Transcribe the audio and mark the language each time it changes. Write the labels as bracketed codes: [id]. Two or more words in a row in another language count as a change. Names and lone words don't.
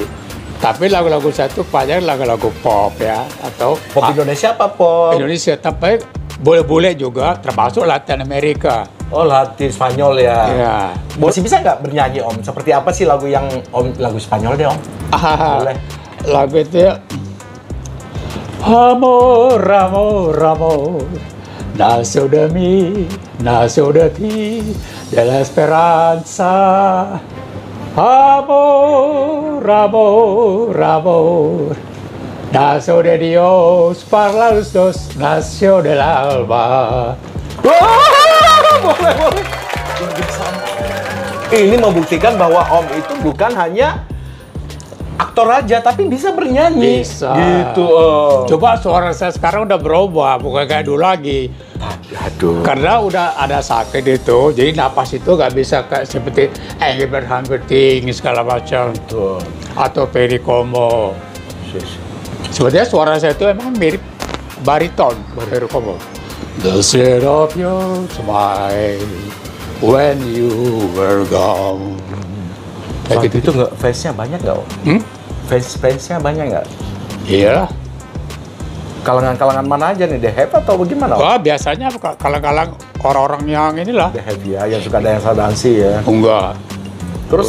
[id] Tapi lagu-lagu saya itu banyak lagu-lagu pop ya, atau pop Indonesia apa pop? Indonesia, tapi boleh-boleh juga termasuk Latin Amerika. Oh, Latin Spanyol ya. Iya. Masih bisa nggak bernyanyi Om? Seperti apa sih lagu yang Om, lagu Spanyol deh Om? Boleh. Lagu itu ya. [es] Amor, amor, amor, nació de mí, nació de ti, de la esperanza. Amor, amor, amor, nació de Dios para los dos, nació del alma. [id] Boleh. Ini membuktikan bahwa Om itu bukan hanya aktor aja tapi bisa bernyanyi. Bisa. Gitu Om. Coba suara saya sekarang udah berubah, bukan kayak dulu lagi. Aduh. Karena udah ada sakit itu, jadi napas itu nggak bisa kayak seperti Engelbert Humperdinck segala macam. Betul. Atau Perry Como. Sebenarnya suara saya itu emang mirip bariton, Perry Como. [en] The shade of your smile when you were gone. [id] Saat Kayak gitu. itu nggak fansnya banyak nggak Om? Fansnya banyak nggak? Iya. Kalangan-kalangan mana aja nih? The Hype atau bagaimana Om? Wah, biasanya kalang-kalang orang-orang yang inilah. The Hype ya, yang suka dansa dansi ya. Enggak. Terus